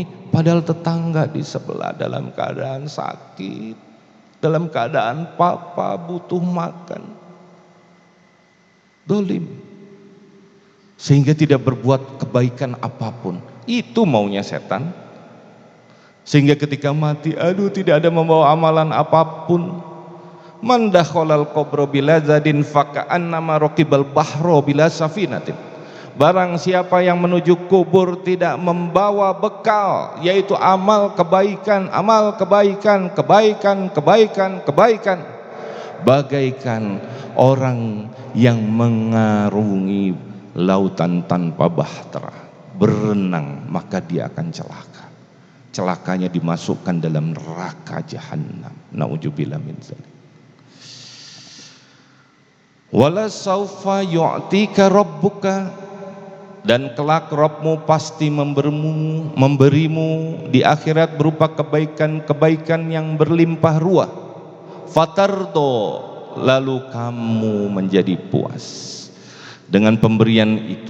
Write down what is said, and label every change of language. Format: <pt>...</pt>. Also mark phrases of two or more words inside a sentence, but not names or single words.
<id>Padahal tetangga di sebelah dalam keadaan sakit, dalam keadaan papa butuh makan. Dolim. Sehingga tidak berbuat kebaikan apapun. Itu maunya setan. Sehingga ketika mati, aduh, tidak ada membawa amalan apapun.</id> <ar>من دخل القبر بلا زاد فكأنما ركب البحر بلا سفينة.</ar> <id>Barang siapa yang menuju kubur tidak membawa bekal, yaitu amal kebaikan, kebaikan, bagaikan orang yang mengarungi lautan tanpa bahtera, berenang, maka dia akan celaka. Celakanya dimasukkan dalam neraka jahanam.</id> <ar>نعوذ بالله من ذلك. ولسوف يعطيك ربك,</ar> <id>dan kelak Rabbmu pasti memberimu di akhirat berupa kebaikan-kebaikan yang berlimpah ruah. Fatardo, lalu kamu menjadi puas dengan pemberian itu.</id>